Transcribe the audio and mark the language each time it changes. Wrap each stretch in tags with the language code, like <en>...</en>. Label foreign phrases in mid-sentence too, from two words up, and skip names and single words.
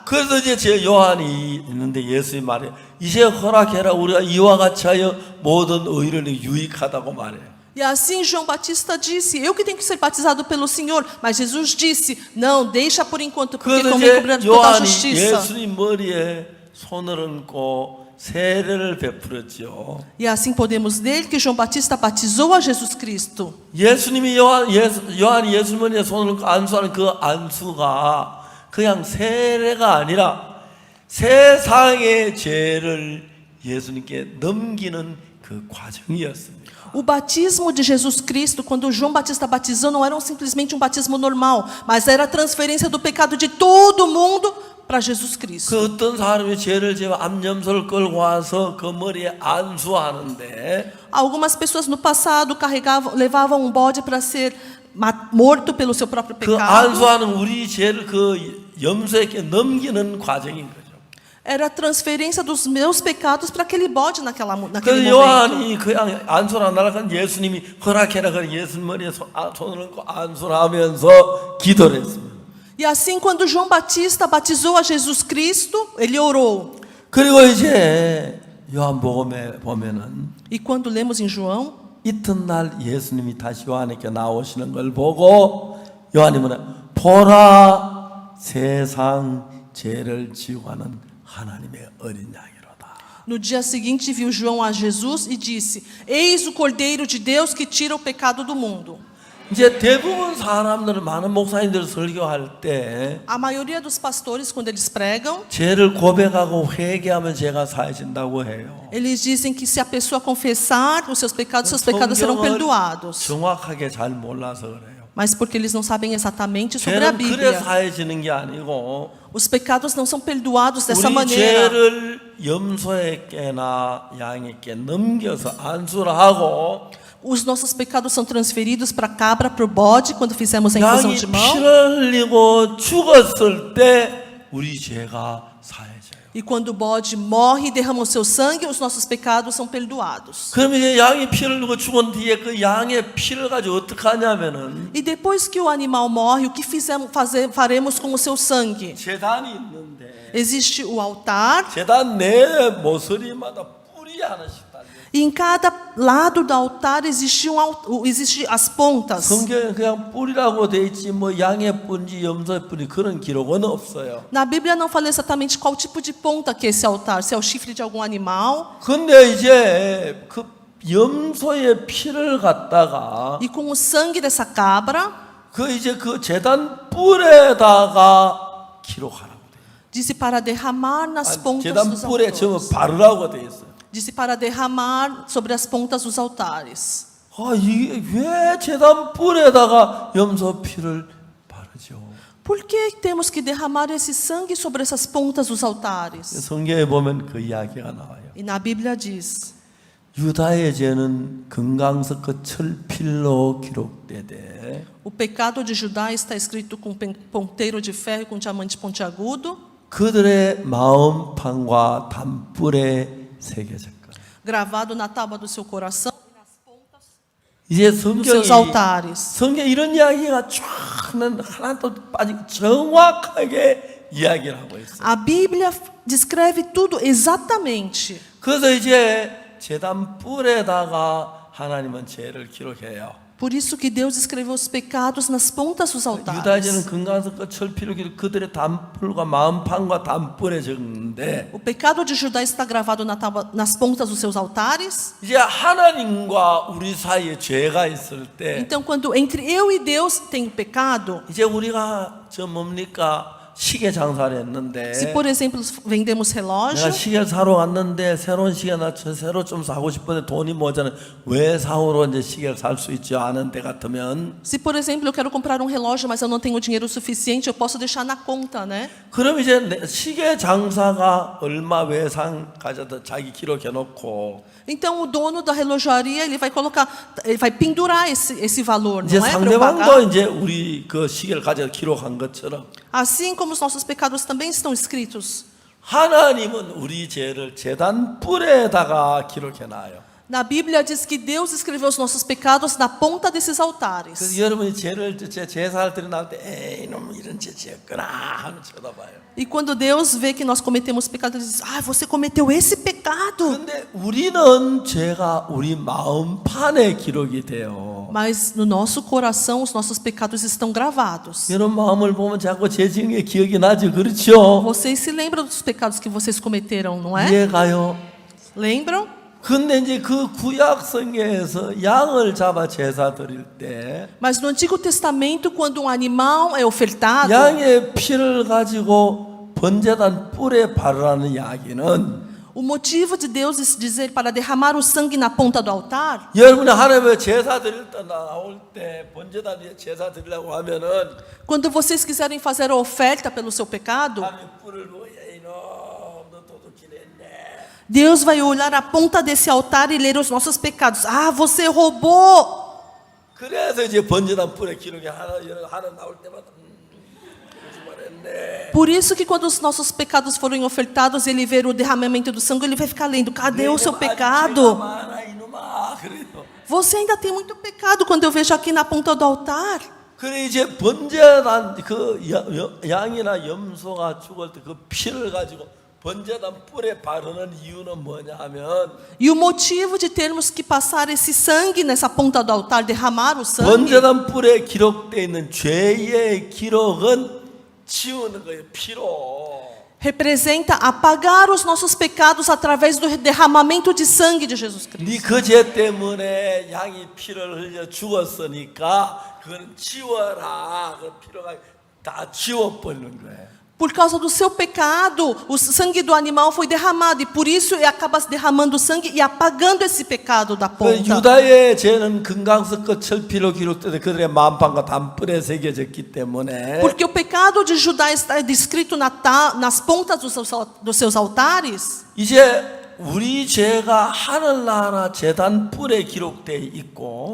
<ko>그래서 이제 제 요한이 있는데 예수님 말해 이제 허락해라 우리가 이와 같이 하여 모든 의를 유익하다고 말해요.</ko> <pt>E assim João Batista disse: eu que tenho que ser batizado pelo Senhor. Mas Jesus disse: não, deixa por enquanto, porque</pt> <ko>그래서</ko> <pt>convém cobrir</pt> <ko>이제</ko> <pt>toda a</pt> <ko>요한이</ko> <pt>justiça.</pt> <ko>예수님 머리에 손을 얹고 세례를 베풀었죠.</ko> <pt>E assim podemos ler que João Batista batizou a Jesus Cristo.</pt> <ko>예수님이 요한이 예수님 머리에 손을 얹고 안수하는 그 안수가 그냥 세례가 아니라 세상의 죄를 예수님께 넘기는 그 과정이었습니다.</ko> <pt>O batismo de Jesus Cristo, quando João Batista batizou, não era simplesmente um batismo normal, mas era a transferência do pecado de todo mundo para Jesus Cristo.</pt> <ko>그 어떤 사람이 죄를 지어 암염소를 끌고 와서 그 머리에 안수하는데</ko> <pt>Algumas pessoas no passado levavam um bode para ser morto pelo seu próprio</pt> <ko>그</ko> <pt>pecado.</pt> <ko>안수하는 우리 죄를 그 염소에게 넘기는 과정인 거죠.</ko> <pt>Era a transferência dos meus pecados para aquele bode naquele</pt> <ko>그래서</ko> <pt>momento.</pt> <ko>요한이 그냥 안수를 안 하려고 예수님이 허락해라 그래 예수님 머리에 손을 얹고 안수를 하면서 기도를 했습니다.</ko> <pt>E assim, quando João Batista batizou a Jesus Cristo, ele orou.</pt> <ko>그리고 이제 요한복음에 보면은</ko> <pt>E quando lemos em João,</pt> <ko>이튿날 예수님이 다시 요한에게 나오시는 걸 보고 요한이 뭐냐 보라 세상 죄를 지고 가는 하나님의 어린 양이로다.</ko> <pt>no dia seguinte viu João a Jesus e disse: eis o Cordeiro de Deus que tira o pecado do mundo.</pt> <ko>이제 대부분 사람들은 많은 목사님들 설교할 때</ko> <pt>A maioria dos pastores, quando eles pregam,</pt> <ko>죄를 고백하고 회개하면 죄가 사해진다고 해요.</ko> <pt>eles dizem que se a pessoa confessar os seus pecados serão</pt> <ko>성경을</ko> <pt>perdoados.</pt> <ko>정확하게 잘 몰라서 그래요.</ko> <pt>Mas porque eles não sabem exatamente sobre a</pt> <ko>죄는 그래</ko> <pt>Bíblia.</pt> <ko>사해지는 게 아니고</ko> <pt>Os pecados não são perdoados dessa</pt> <ko>우리</ko> <pt>maneira.</pt> <ko>죄를 염소에게나 양에게 넘겨서 안수를 하고</ko> <pt>Os nossos pecados são transferidos para a cabra, para o bode, quando fizemos a infusão</pt> <ko>양이</ko> <pt>de mão.</pt> <ko>피를 흘리고 죽었을 때 우리 죄가 사해져요.</ko> <pt>E quando o bode morre e derrama o seu sangue, os nossos pecados são perdoados.</pt> <ko>그럼 이제 양이 피를 흘리고 죽은 뒤에 그 양의 피를 가지고 어떻게 하냐면은</ko> <pt>E depois que o animal morre, o que faremos com o seu sangue?</pt> <ko>제단이 있는데</ko> <pt>Existe o altar.</pt> <ko>제단 내 모서리마다 뿔이 하나씩 달려.</ko> <pt>E em cada lado do altar existem as pontas.</pt> <ko>성경에 그냥 뿔이라고 돼 있지 뭐 양의 뿔인지 염소의 뿔이 그런 기록은 없어요.</ko> <pt>Na Bíblia não fala exatamente qual tipo de ponta que é esse altar, se é o chifre de algum animal.</pt> <ko>근데 이제 그 염소의 피를 갖다가</ko> <pt>E com o sangue dessa cabra,</pt> <ko>그 이제 그 제단 뿔에다가 기록하라고 돼.</ko> <pt>disse para derramar nas pontas</pt> <ko>제단</ko> <pt>dos</pt> <ko>뿔에</ko> <pt>altares.</pt> <ko>저 바르라고 돼 있어요.</ko> <pt>Disse para derramar sobre as pontas dos altares.</pt> <ko>아, 이게 왜 제단 뿔에다가 염소 피를 바르죠?</ko> <pt>Por que temos que derramar esse sangue sobre essas pontas dos altares?</pt> <ko>성경에 보면 그 이야기가 나와요.</ko> <pt>E na Bíblia diz:</pt> <ko>유다의 죄는 금강석 그 철필로 기록되되</ko> <pt>o pecado de Judá está escrito com ponteiro de ferro e com diamante pontiagudo,</pt> <ko>그들의 마음판과 단뿔에 새겨졌고.</ko> <pt>gravado na tábua do seu coração,</pt> <ko>이제</ko> <pt>dos</pt> <ko>성경이</ko> <pt>seus altares.</pt> <ko>성경 이런 이야기가 쫙 하나도 빠지고 정확하게 이야기를 하고 있어요.</ko> <pt>A Bíblia descreve tudo exatamente.</pt> <ko>그래서 이제 제단 뿔에다가 하나님은 죄를 기록해요.</ko> <pt>Por isso que Deus escreveu os pecados nas pontas dos</pt> <ko>유다의</ko> <pt>altares.</pt> <ko>죄는 금강석 그 철필로 기록 그들의 단뿔과 마음판과 단뿔에 적는데</ko> <pt>O pecado de Judá está gravado nas pontas dos seus altares.</pt> <ko>이제 하나님과 우리 사이에 죄가 있을 때</ko> <pt>Então, quando entre eu e Deus tem o pecado,</pt> <ko>이제 우리가 저 뭡니까 시계 장사를 했는데</ko> <pt>se por exemplo vendemos relógio,</pt> <ko>내가 시계를 사러 왔는데 새로운 시계 나 새로 좀 사고 싶은데 돈이 모자라 왜 사오로 이제 시계를 살 수 있지 않은 때 같으면</ko> <pt>se por exemplo eu quero comprar um relógio, mas eu não tenho dinheiro suficiente, eu posso deixar na conta, né?</pt> <ko>그럼 이제 시계 장사가 얼마 외상 가져다 자기 기록해 놓고</ko> <pt>Então o dono da relojaria ele vai pendurar esse valor,</pt> <ko>이제</ko> <pt>não é? Para eu</pt> <ko>상대방도</ko> <pt>pagar.</pt> <ko>이제 우리 그 시계를 가져 기록한 것처럼</ko> <pt>Assim como os nossos pecados também estão escritos.</pt> <ko>하나님은 우리 죄를 제단 뿔에다가 기록해 놔요.</ko> <pt>Na Bíblia diz que Deus escreveu os nossos pecados na ponta desses altares.</pt> <ko>그래서 여러분이 죄를 제사를 드려 나올 때 에이 이놈 이런 죄 지었구나 하면 쳐다봐요.</ko> <pt>E quando Deus vê que nós cometemos pecado, Ele diz: ah, você cometeu esse pecado.</pt> <ko>근데 우리는 죄가 우리 마음판에 기록이 돼요.</ko> <pt>Mas no nosso coração os nossos pecados estão gravados.</pt> <ko>여러분 마음을 보면 자꾸 죄 지은 게 기억이 나죠, 그렇죠?</ko> <pt>Vocês se lembram dos pecados que vocês cometeram, não é?</pt> <ko>이해가요?</ko> <pt>Lembram?</pt> <ko>근데 이제 그 구약 성경에서 양을 잡아 제사 드릴 때</ko> <pt>Mas no Antigo Testamento, quando um animal é ofertado,</pt> <ko>양의 피를 가지고 번제단 뿔에 바르라는 이야기는</ko> <pt>o motivo de Deus dizer para derramar o sangue na ponta do altar,</pt> <ko>여러분이 하나님의 제사 드릴 때 나올 때 번제단 위에 제사 드리려고 하면은</ko> <pt>quando vocês quiserem fazer a oferta pelo seu pecado,</pt> <ko>하나님 뿔을 보여 이놈 너 도둑질했네.</ko> <pt>Deus vai olhar a ponta desse altar e ler os nossos pecados. Ah, você roubou!</pt> <ko>그래서 이제 번제단 뿔에 기록이 하나 나올 때마다 거짓말했네.</ko> <pt>Por isso que quando os nossos pecados forem ofertados, ele ver o derramamento do sangue, ele vai ficar lendo: cadê o seu pecado?</pt> <ko>많아 이놈아 그래요.</ko> <pt>Você ainda tem muito pecado quando eu vejo aqui na ponta do altar.</pt> <ko>그래 이제 번제단 그 양이나 염소가 죽을 때 그 피를 가지고 번제단 뿔에 바르는 이유는 뭐냐 하면</ko> <pt>E o motivo de termos que passar esse sangue nessa ponta do altar, derramar o sangue,</pt> <ko>번제단 뿔에 기록되어 있는 죄의 기록은 지우는 거예요. 피로.</ko> <pt>representa apagar os nossos pecados através do derramamento de sangue de Jesus Cristo.</pt> <ko>네 그 죄 때문에 양이 피를 흘려 죽었으니까 그건 지워라. 그 피로가 다 지워버리는 거예요.</ko> <pt>Por causa do seu pecado, o sangue do animal foi derramado, e por isso ele acaba derramando sangue e apagando esse pecado da</pt> <ko>그</ko> <pt>ponta.</pt> <ko>유다의 죄는 금강석 그 철피로 기록되어 그들의 마음판과 단뿔에 새겨졌기 때문에</ko> <pt>Porque o pecado de Judá está descrito nas pontas dos seus altares.</pt> <ko>이제 우리 죄가 하늘나라 제단 뿔에 기록되어 있고</ko>